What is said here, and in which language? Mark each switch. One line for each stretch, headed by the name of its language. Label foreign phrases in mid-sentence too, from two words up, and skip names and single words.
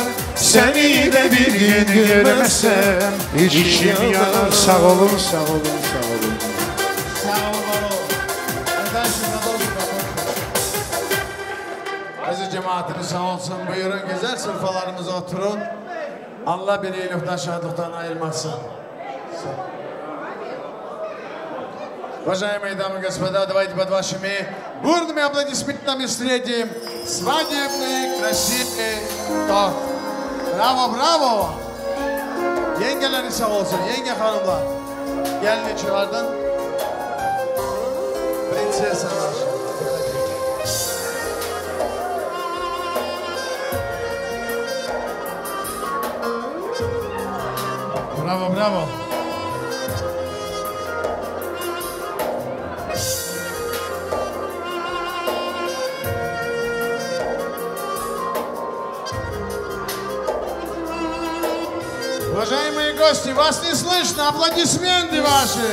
Azerbaijani: Seni de bir gün görmezsem içim yanar. Sağ olun, sağ olun, sağ olun. Aziz cemaatimiz sağ olsun. Buyurun güzel sırfalarımıza oturun. Allah beni iyilikten, şadlıktan ayırmasın.
Russian: Уважаемые дамы и господа, давайте под вашими бурными аплодисментами встретим свадебный красивый торт.
Azerbaijani: Bravo, bravo. Yengeleri sağ olsun, yenge hanımlar. Gelin içeriden. Prensesalar. Bravo, bravo.
Russian: Уважаемые гости, вас не слышно, аплодисменты ваши.